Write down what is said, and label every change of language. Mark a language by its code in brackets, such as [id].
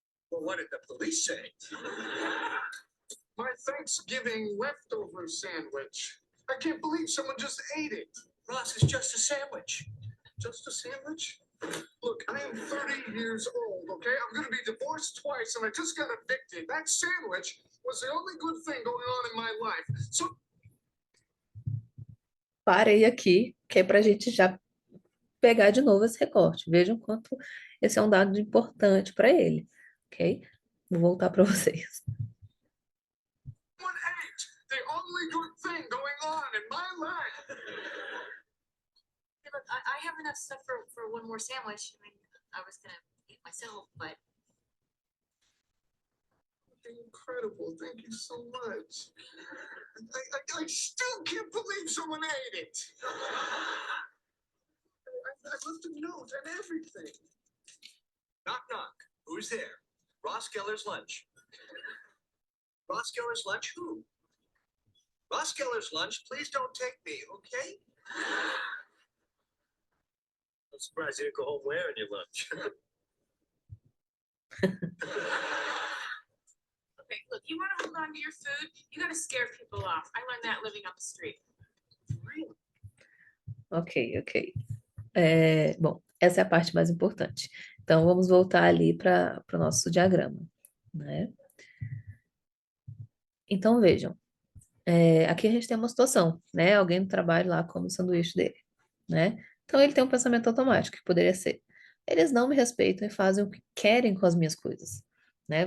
[en] Well, what did the police say? My Thanksgiving leftover sandwich. I can't believe someone just ate it. Ross, it's just a sandwich. Just a sandwich? Look, I am 30 years old, okay? I'm gonna be divorced twice and I just got evicted. That sandwich was the only good thing going on in my life. So [pt] Parei aqui, que é para a gente já pegar de novo esse recorte. Vejam quanto esse é um dado importante para ele, ok? Vou voltar para vocês. [en] one ate the only good thing going on in my life. Hey, look, I have enough stuff for one more sandwich. I mean, I was gonna eat myself, but Incredible. Thank you so much. I still can't believe someone ate it. I left a note and everything. Knock, knock. Who's there? Ross Geller's lunch. Ross Geller's lunch? Who? Ross Geller's lunch? Please don't take me, okay? I'm surprised you didn't go home wearing your lunch. okay, look, you wanna hold on to your food? You gotta scare people off. I learned that living up the street. Really? Ok, ok. [pt] Bom, essa é a parte mais importante. Então, vamos voltar ali para o nosso diagrama, né? Então, vejam. Aqui a gente tem uma situação, né? Alguém no trabalho lá come o sanduíche dele, né? Então, ele tem um pensamento automático, que poderia ser: eles não me respeitam e fazem o que querem com as minhas coisas, né?